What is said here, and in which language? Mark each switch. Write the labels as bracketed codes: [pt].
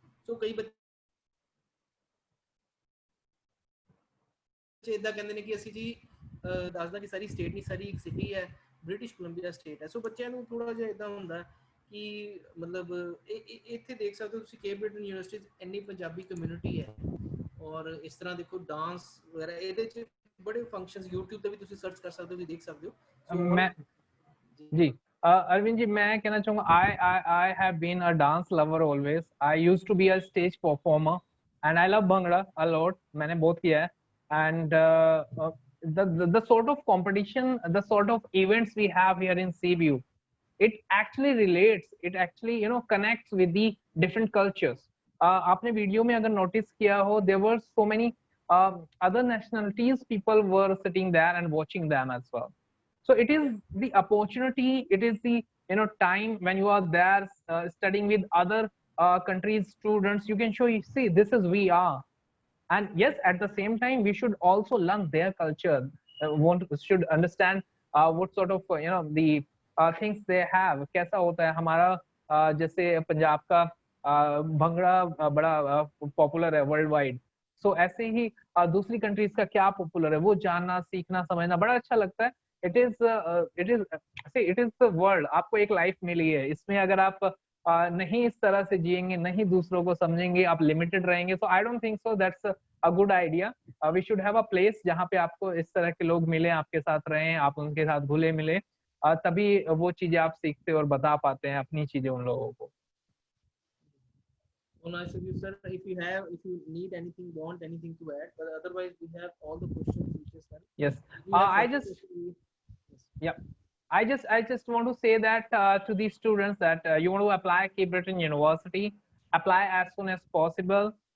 [pa] ਸੋ ਕਈ ਬੱਚੇ ਇਦਾਂ ਕਹਿੰਦੇ ਨੇ ਕਿ ਅਸੀਂ ਜੀ ਦੱਸਦਾ ਕਿ ਸਾਰੀ ਸਟੇਟ ਨਹੀਂ, ਸਾਰੀ ਇੱਕ ਸਿਟੀ ਹੈ, ਬ੍ਰਿਟਿਸ਼ ਕੋਲੰਬੀਆ ਸਟੇਟ ਹੈ। ਸੋ ਬੱਚਿਆਂ ਨੂੰ ਥੋੜਾ ਜਿਹਾ ਇਦਾਂ ਹੁੰਦਾ ਕਿ ਮਤਲਬ ਇੱਥੇ ਦੇਖ ਸਕਦੇ ਹੋ ਤੁਸੀਂ ਕੇਪ ਬ੍ਰਿਟਨ ਯੂਨੀਵਰਸਿਟੀ 'ਚ ਇੰਨੀ ਪੰਜਾਬੀ ਕਮਿਊਨਿਟੀ ਹੈ, ਔਰ ਇਸ ਤਰ੍ਹਾਂ ਦੇਖੋ ਡਾਂਸ ਵਗੈਰਾ ਇਹਦੇ 'ਚ ਬੜੇ ਫੰਕਸ਼ਨਸ YouTube ਤੇ ਵੀ ਤੁਸੀਂ ਸਰਚ ਕਰ ਸਕਦੇ ਹੋ, ਵੀ ਦੇਖ ਸਕਦੇ ਹੋ। ਸੋ [hi] मैं जी अरविंद जी, मैं कहना चाहूंगा [en] I have been a dance lover always. I used to be a stage performer and I love bhangra a lot. [hi] मैंने बहुत किया है, [en] and the sort of competition, the sort of events we have here in CBU, it actually relates, it actually connects with the different cultures. [hi] आपने video में अगर notice किया हो, [en] there were so many other nationalities people were sitting there and watching them as well. So it is the opportunity, it is the time when you are there studying with other countries students, you can show, you see, this is we are. And yes, at the same time we should also learn their culture, should understand what sort of the things they have, [hi] कैसा होता है हमारा जैसे पंजाब का भंगड़ा बड़ा popular है world wide. सो ऐसे ही दूसरी कंट्रीज का क्या पॉपुलर है, वो जानना, सीखना, समझना बड़ा अच्छा लगता है। [en] it is the world, [hi] आपको एक लाइफ मिली है, इसमें अगर आप नहीं इस तरह से जिएंगे, नहीं दूसरों को समझेंगे, आप लिमिटेड रहेंगे, [en] So I don't think so that's a good idea. We should have a place [hi] जहाँ पे आपको इस तरह के लोग मिले, आपके साथ रहें, आप उनके साथ घुले मिले, तभी वो चीजें आप सीखते और बता पाते हैं अपनी चीजें उन लोगों को। [en] Oh, nice of you, sir. If you need anything, want anything to add, but otherwise we have all the questions which is done. Yes, We have I first just question. Yes. yeah, I just want to say that to the students that you want to apply Cape Breton University, apply as soon as possible.